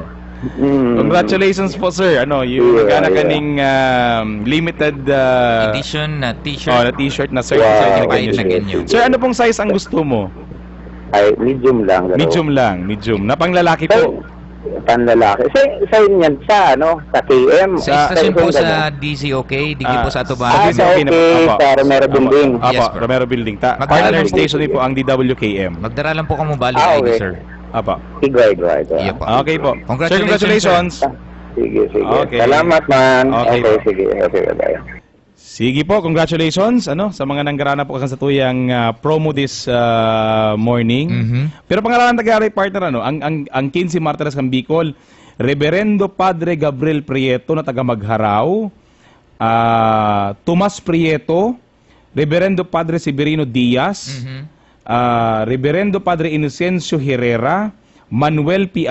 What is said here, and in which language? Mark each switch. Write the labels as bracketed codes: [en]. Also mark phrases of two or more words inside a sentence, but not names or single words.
[en] Congratulations po, sir. [bik] Yung kaning limited edition na t-shirt. Na t-shirt na sir. [tl] Sir, ano pong size ang gusto mo? Ay, medium lang. Medium. Na panglalaki po. [bik] Panlalaki. Sa inyan, sa KM. Sa station po sa DCOK, Digi po sa Atuban. Sa Romero Building. Romero Building. Partner station po ang DWKM. Magdara lang po kamo bali ID, sir. Igay. [en] Okay po. Congratulations. [bik] Sige. Okay. Salamat, man. Okay, sige. Bye. Sige po, congratulations sa mga nanggarana po sa tuyang promo [en] this morning. [bik] Pero pangalanan tagaray partner ang 15 Martires ng Bicol, Reverendo Padre Gabriel Prieto na taga Magharaw, Tomas Prieto, Reverendo Padre Severino Diaz, Reverendo Padre Inocencio Herrera, Manuel P.